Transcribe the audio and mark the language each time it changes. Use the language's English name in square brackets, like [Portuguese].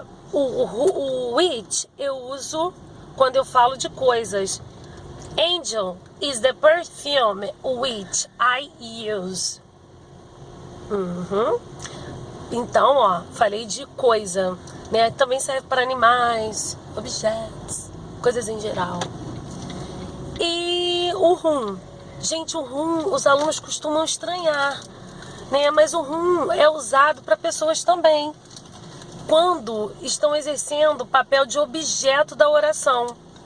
[Portuguese] O which eu uso quando eu falo de coisas. [English] Angel is the perfume which I use. [Portuguese] Então, ó, falei de coisa, né? Também serve para animais, objetos, coisas em geral. E o whom. Gente, o whom os alunos costumam estranhar, né? Mas o whom é usado para pessoas também, quando estão exercendo o papel de objeto da oração.